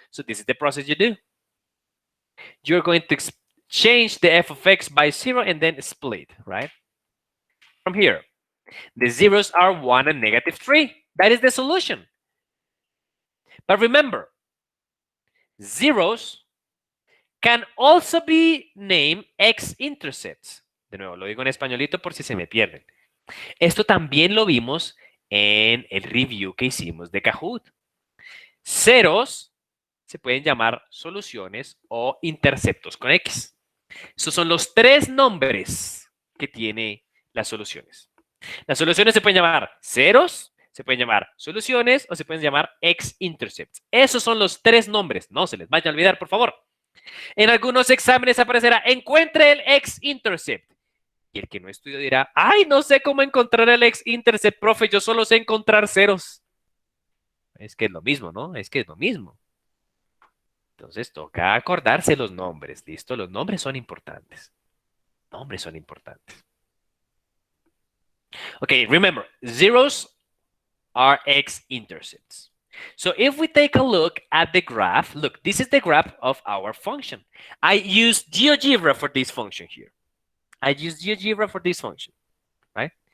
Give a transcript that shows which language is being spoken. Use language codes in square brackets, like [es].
[en] So this is the process you do. You're going to change the f of x by 0 and then split, right? From here, the zeros are 1 and -3. That is the solution. But remember, zeros can also be named x-intercepts. [es] De nuevo, lo digo en españolito por si se me pierden. Esto también lo vimos en el review que hicimos de Kahoot. Ceros se pueden llamar soluciones o interceptos con X. Esos son los 3 nombres que tiene las soluciones. Las soluciones se pueden llamar ceros, se pueden llamar soluciones o se pueden llamar x-intercepts. Esos son los 3 nombres. No se les vaya a olvidar, por favor. En algunos exámenes aparecerá, encuentre el x-intercept. Y el que no estudió dirá, ay, no sé cómo encontrar el x-intercept, profe, yo solo sé encontrar ceros. Es que es lo mismo, ¿no? Es que es lo mismo. Entonces toca acordarse los nombres, ¿listo? Los nombres son importantes. Nombres son importantes. [en] Okay, remember, zeros are x-intercepts. So if we take a look at the graph, look, this is the graph of our function. I use GeoGebra for this function here. I use GeoGebra for this function, right?